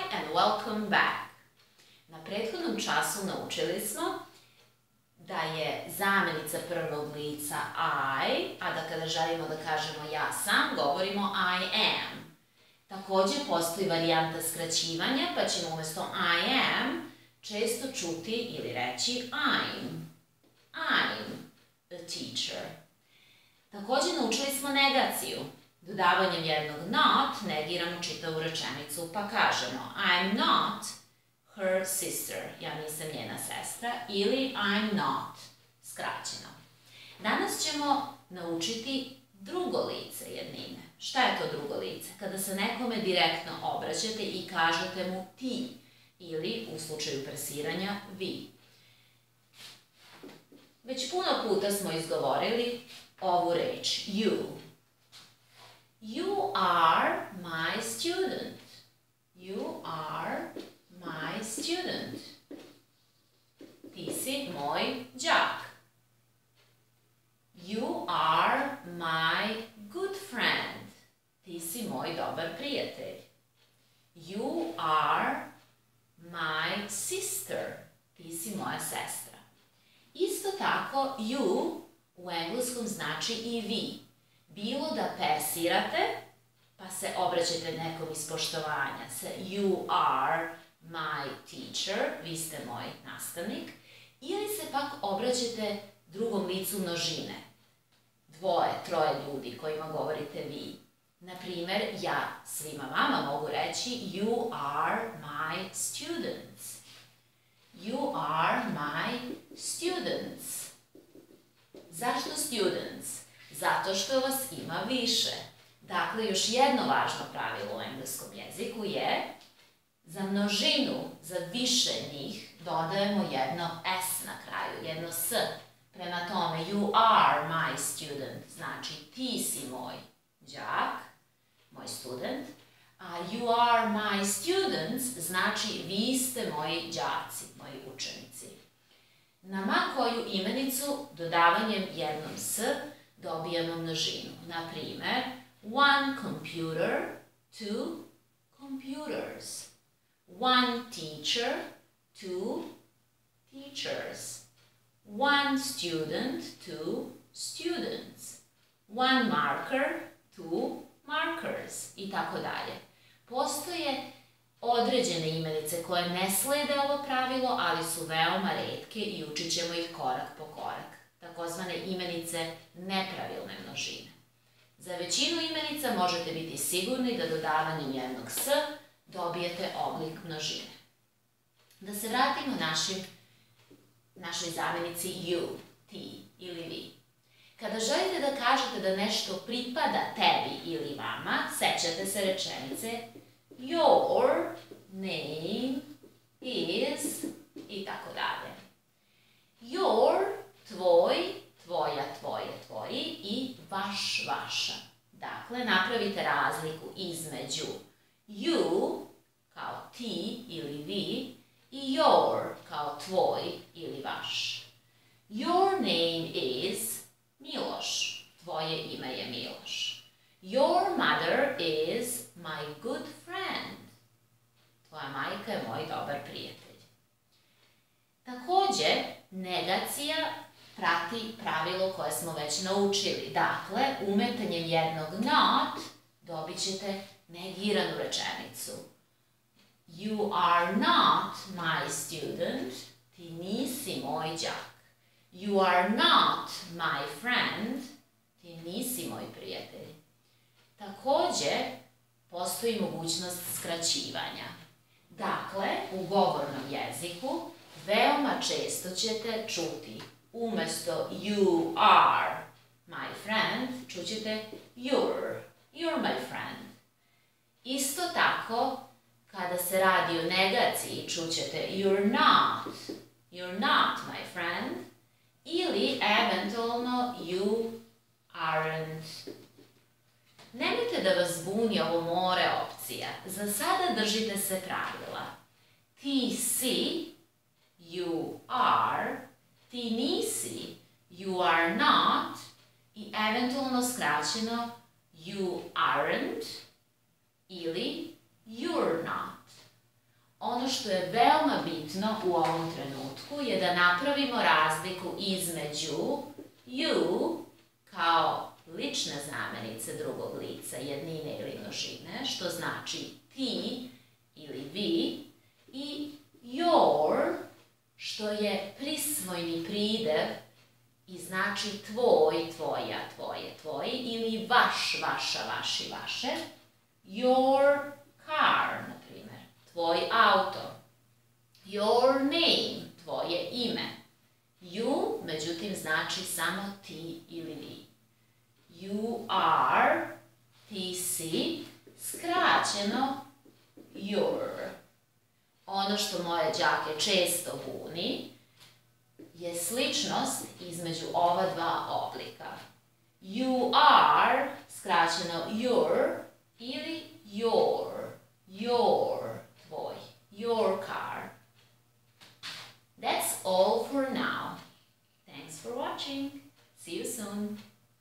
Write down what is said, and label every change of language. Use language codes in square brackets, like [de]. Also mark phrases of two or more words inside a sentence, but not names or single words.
[en] welcome back. [sr] Na prethodnom času naučili smo da je zamenica prvog lica I, a da kada želimo da kažemo ja sam, govorimo [en] I am. [sr] Takođe postoji varijanta skraćivanja, pa ćemo umesto [en] I am [sr] često čuti ili reći [en] I'm a teacher. [sr] Takođe naučili smo negaciju. Dodavanjem jednog not negiramo čitavu rečenicu, pa kažemo [en] I'm not her sister, [sr] ja nisam njena sestra, ili [en] I'm not, [sr] skraćeno. Danas ćemo naučiti drugo lice jednine. Šta je to drugo lice? Kada se nekome direktno obraćate i kažete mu ti, ili u slučaju presiranja vi. Već puno puta smo izgovorili ovu reč, you. [en] You are my student. You are my student. [sr] Ti si moj đak. [en] You are my good friend. [sr] Ti si moj dobar prijatelj. [en] You are my sister. [sr] Ti si moja sestra. Isto tako, you u engleskom znači i vi. Bilo da persirate, pa se obraćate nekom iz poštovanja sa [en] you are my teacher, [sr] vi ste moj nastavnik, ili se pak obraćate drugom licu množine, dvoje, troje ljudi kojima govorite vi. Naprimer, ja svima vama mogu reći [en] you are my students. You are my students. [sr] Zašto students? Zato što vas ima više. Dakle, još jedno važno pravilo u engleskom jeziku je za množinu, za više njih, dodajemo jedno s na kraju, jedno s. Prema tome, [en] you are my student, [sr] znači ti si moj đak, moj student, a [en] you are my students, [sr] znači vi ste moji đaci, moji učenici. Na ma koju imenicu dodavanjem jednom s dobijamo množinu. Naprimer, [en] one computer, two computers. One teacher, two teachers. One student, two students. One marker, two markers. [sr] I tako dalje. Postoje određene imenice koje ne slede ovo pravilo, ali su veoma retke i učit ćemo ih korak po korak. Takozvane imenice nepravilne množine. Za većinu imenica možete biti sigurni da dodavanjem jednog s dobijete oblik množine. Da se vratimo našoj zamenici you, ti ili vi. Kada želite da kažete da nešto pripada tebi ili vama, sećate se rečenice [en] your name is [sr] i tako dalje. Your, tvoj, tvoja, tvoje, tvoji i vaš, vaša. Dakle, napravite razliku između you kao ti ili vi i your kao tvoj ili vaš. [en] Your name is Miloš. [sr] Tvoje ime je Miloš. [en] Your mother is my good friend. [sr] Tvoja majka je moj dobar prijatelj. Takođe, negacija prati pravilo koje smo već naučili. Dakle, umetanjem jednog not dobit ćete negiranu rečenicu. [en] You are not my student. [sr] Ti nisi moj đak. [en] You are not my friend. [sr] Ti nisi moj prijatelj. Takođe, postoji mogućnost skraćivanja. Dakle, u govornom jeziku veoma često ćete čuti umesto [en] you are my friend, [sr] čućete [en] you're my friend. [sr] Isto tako, kada se radi o negaciji, čućete [en] you're not my friend, [sr] ili eventualno [en] you aren't. [sr] Nemojte da vas buni ovo more opcija. Za sada držite se pravila. Ti si, [en] you are, [sr] ti nisi, [en] you are not, [sr] i eventualno skraćeno [en] you aren't [sr] ili [en] you're not. [sr] Ono što je veoma bitno u ovom trenutku je da napravimo razliku između you kao lične zamenice drugog lica, jednine ili množine, što znači ti ili vi, i your, što je prisvojni pridev i znači tvoj, tvoja, tvoje, tvoji, ili vaš, vaša, vaši, vaše. [en] Your car, [sr] na primjer, tvoj auto. [en] Your name, [sr] tvoje ime. You, međutim, znači samo ti ili vi. [en] You are, [sr] ti si, skraćeno your. Ono što moje đake često buni je sličnost između ova dva oblika. [en] You are, skraćeno your, ili your, tvoj, your car. That's all for now. Thanks for watching. See you soon.